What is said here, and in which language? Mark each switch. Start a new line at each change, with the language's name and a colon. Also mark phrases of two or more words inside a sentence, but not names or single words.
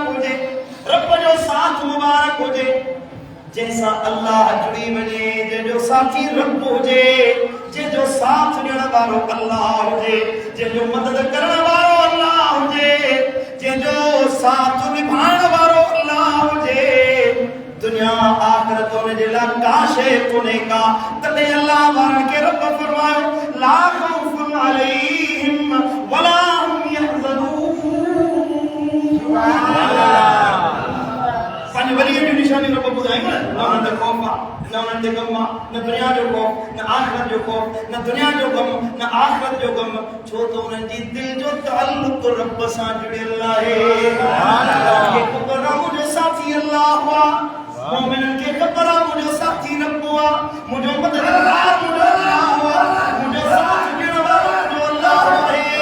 Sindhi: हुजे रब जो साथ मुबारक हुजे जैसा अल्लाह जुड़ी वञे जंहिंजो साथी रब हुजे जंहिंजो साथ ॾियण वारो अल्लाह हुजे जंहिंजो मदद करण वारो अल्लाह हुजे जंहिंजो साथ निभाइण वारो अल्लाह हुजे दुनिया आखिरत हुन जे लाइ का शइ कोन्हे का तॾहिं अल्लाह वारनि खे रब फरमायो
Arabic: لا خوف عليهم ولا هم
Sindhi: यहज़नून पंज वली जी निशानी रब ॿुधाईंदा न उन्हनि ते खौफ आहे न उन्हनि ते ग़म आहे न दुनिया जो खौफ न आखिरत जो खौफ न दुनिया जो ग़म न आखिरत जो ग़म छो त उन्हनि जी दिलि जो ताल्लुक़ रब सां जुड़ियल आहे ख़बर आहे मुंहिंजो साथी अल्लाह आहे मोमिननि खे ख़बर आहे मुंहिंजो साथी रब आहे मुंहिंजो मददगार मुंहिंजो अल्लाह आहे मुंहिंजो साथ ॾियण वारो मुंहिंजो अल्लाह आहे